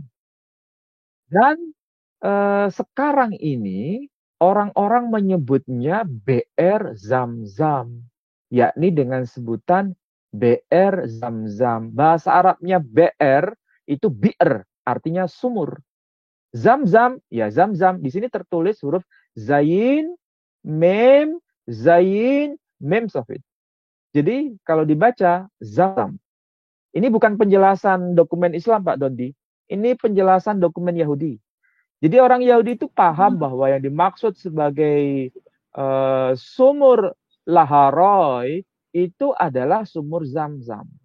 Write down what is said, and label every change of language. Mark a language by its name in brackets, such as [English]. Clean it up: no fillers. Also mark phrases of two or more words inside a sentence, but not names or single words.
[Indonesian] Dan sekarang ini orang-orang menyebutnya BR Zamzam, yakni dengan sebutan BR Zamzam. Bahasa Arabnya BR itu bi'r, artinya sumur. Zamzam, ya Zamzam. Di sini tertulis huruf zayin, mem, zayin, mem sofit. Jadi kalau dibaca Zamzam. Ini bukan penjelasan dokumen Islam, Pak Dondi. Ini penjelasan dokumen Yahudi. Jadi orang Yahudi itu paham bahwa yang dimaksud sebagai sumur Laharoi itu adalah sumur Zamzam.